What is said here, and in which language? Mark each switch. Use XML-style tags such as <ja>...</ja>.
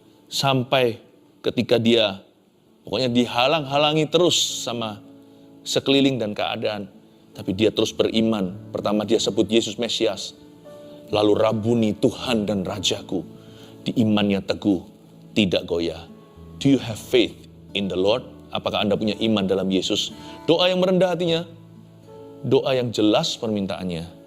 <id>Sampai ketika dia pokoknya dihalang-halangi terus sama sekeliling dan keadaan. Tapi dia terus beriman. Pertama dia sebut Yesus Mesias. Lalu Rabuni, Tuhan dan Rajaku. Di imannya teguh, tidak goyah.</id> <en>Do you have faith in the Lord?</en> <id>Apakah Anda punya iman dalam Yesus? Doa yang merendah hatinya. Doa yang jelas permintaannya.</id>